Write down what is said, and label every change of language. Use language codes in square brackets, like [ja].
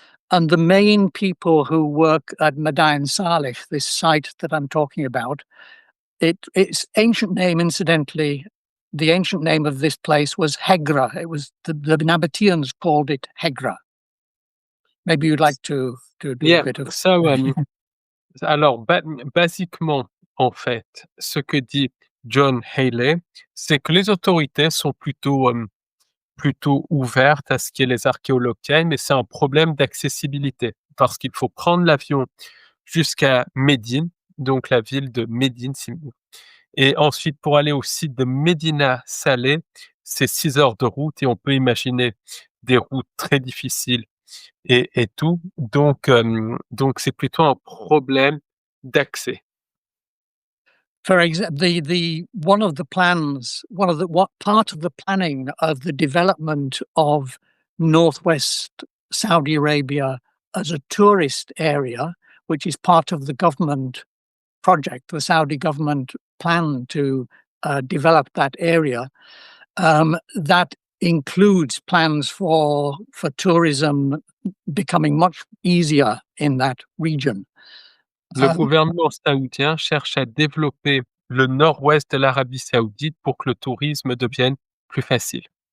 [en] And the main people who work at Mada'in Salih, this site that I'm talking about, its ancient name, incidentally, the ancient name of this place was Hegra. It was the Nabateans called it Hegra. Maybe you'd like to do a bit of... [fr] So, alors, basiquement, en fait, ce que dit John Healey, c'est que les autorités sont plutôt ouvertes à ce qu'il y ait les archéologues qui aillent, mais c'est un problème d'accessibilité parce qu'il faut prendre l'avion jusqu'à Médine, donc la ville de Médine, et ensuite pour aller au site de Médina Saleh, c'est 6 heures de route et on peut imaginer des routes très difficiles et tout. Donc c'est plutôt un problème d'accès. [en] For example, one of the plans, part of the planning of the development of northwest Saudi Arabia as a tourist area, which is part of the government project, the Saudi government plan to develop that area, that includes plans for tourism becoming much easier in that region. [fr] Le gouvernement saoudien cherche à développer le nord-ouest de l'Arabie saoudite pour que le tourisme devienne plus facile.